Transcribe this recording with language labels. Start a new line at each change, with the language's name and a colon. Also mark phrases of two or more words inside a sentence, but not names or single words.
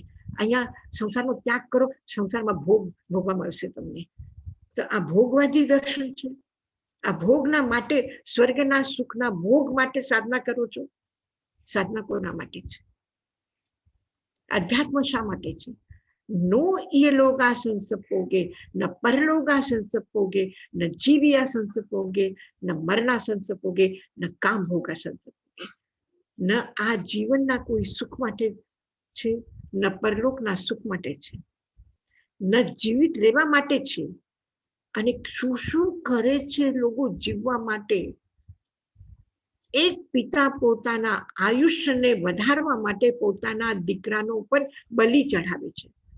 Gujarati: અહીંયા સંસારનો ત્યાગ કરો, સંસારમાં ભોગ ભોગવા મળશે તમને. તો આ ભોગવાદી દર્શન છે. આ ભોગના માટે, સ્વર્ગના સુખના ભોગ માટે સાધના કરો છો. સાધના કોના માટે છે? અધ્યાત્મ શા માટે છે?
Prakrit languages: नो ये लोगा संसपोगे, न परलोगा संसपोगे, न जीविया संसपोगे, न मरना संसपोगे, न काम भोगा संसपोगे.
Gujarati: न આ જીવનના કોઈ સુખ માટે છે, ન પરલોકના સુખ માટે છે, ન જીવિત રહેવા માટે છે. અને શું શું કરે છે લોકો જીવવા માટે? એક પિતા પોતાના આયુષ્યને વધારવા માટે પોતાના દીકરાનો પણ બલિ ચઢાવે છે.